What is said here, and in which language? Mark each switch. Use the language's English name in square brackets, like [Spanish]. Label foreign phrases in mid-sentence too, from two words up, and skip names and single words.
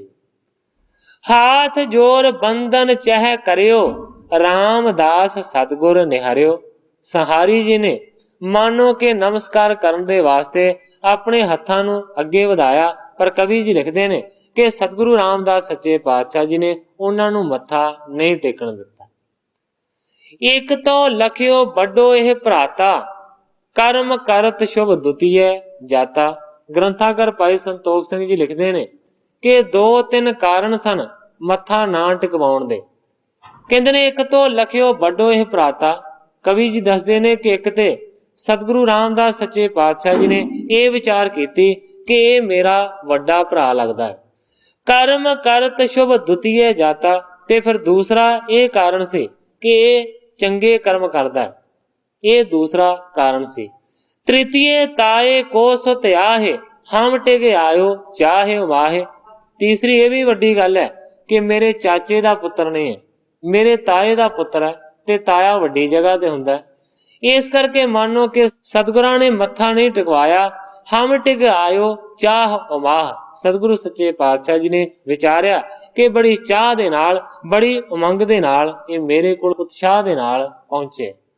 [Braj] हाथ जोर बंधन चह करियो, रामदास सतगुर निहारियो। [Punjabi] ਸੰਹਾਰੀ ਜੀ ਨੇ ਮਾਨੋ ਕਿ ਨਮਸਕਾਰ ਕਰਨ ਦੇ ਵਾਸਤੇ ਆਪਣੇ ਹੱਥਾਂ ਨੂੰ ਅੱਗੇ ਵਧਾਇਆ, ਪਰ ਕਵੀ ਜੀ ਲਿਖਦੇ ਨੇ ਕਿ ਸਤਿਗੁਰੂ ਰਾਮਦਾਸ ਸੱਚੇ ਪਾਤਸ਼ਾਹ ਜੀ ਨੇ ਉਨ੍ਹਾਂ ਨੂੰ ਮੱਥਾ ਨਹੀਂ ਟੇਕਣ ਦਿੱਤਾ। [Braj] एक तो लखियो बड़ो यह भराता, कर्म करत शुभ दुतीय जाता। [Punjabi] ਗ੍ਰੰਥਕਾਰ ਭਾਈ ਸੰਤੋਖ ਸਿੰਘ ਜੀ ਲਿਖਦੇ ਨੇ ਕਿ 2-3 ਕਾਰਨ ਸਨ ਮੱਥਾ ਨਾ ਟਿਕਵਾਉਣ ਦੇ। ਕਹਿੰਦੇ ਨੇ [Braj] एक तो लखियो बड़ो यह भराता। [Punjabi] ਕਵੀ ਜੀ ਦੱਸਦੇ ਨੇ ਕਿ ਇੱਕ ਤੇ ਸਤਿਗੁਰੂ ਰਾਮਦਾਸ ਸੱਚੇ ਪਾਤਸ਼ਾਹ ਜੀ ਨੇ ਇਹ ਵਿਚਾਰ ਕੀਤੀ ਕਿ ਇਹ ਮੇਰਾ ਵੱਡਾ ਭਰਾ ਲੱਗਦਾ ਹੈ। [Braj] कर्म करत शुभ द्वितीय जाता। [Punjabi] ਤੇ ਫਿਰ ਦੂਸਰਾ ਇਹ ਕਾਰਨ ਸੀ ਕਿ ਇਹ ਚੰਗੇ ਕਰਮ ਕਰਦਾ ਹੈ, ਇਹ ਦੂਸਰਾ ਕਾਰਨ ਸੀ। [Braj] तृतीय ताए को सो त्याहे, हम टिके आयो चाहे वाहे। [Punjabi] ਤੀਸਰੀ ਇਹ ਵੀ ਵੱਡੀ ਗੱਲ ਹੈ ਕਿ ਮੇਰੇ ਚਾਚੇ ਦਾ ਪੁੱਤਰ ਨਹੀਂ ਹੈ, ਮੇਰੇ ਤਾਏ ਦਾ ਪੁੱਤਰ ਹੈ, ਤੇ ਤਾਇਆ ਵੱਡੀ ਜਗ੍ਹਾ ਤੇ ਹੁੰਦਾ ਹੈ। ਇਸ ਕਰਕੇ ਮਾਨੋ ਕਿ ਸਤਿਗੁਰਾਂ ਨੇ ਮੱਥਾ ਨਹੀਂ ਟਿਕਵਾਇਆ, [Braj] हम टिक आयो चाह उमाह। [Punjabi] ਸਤਿਗੁਰੂ ਸੱਚੇ ਪਾਤਸ਼ਾਹ ਜੀ ਨੇ ਵਿਚਾਰਿਆ ਕਿ ਬੜੀ ਚਾਹ ਦੇ ਨਾਲ, ਬੜੀ ਉਮੰਗ ਦੇ ਨਾਲ ਇਹ ਮੇਰੇ ਕੋਲ ਉਤਸ਼ਾਹ ਦੇ ਨਾਲ ਪਹੁੰਚੇ।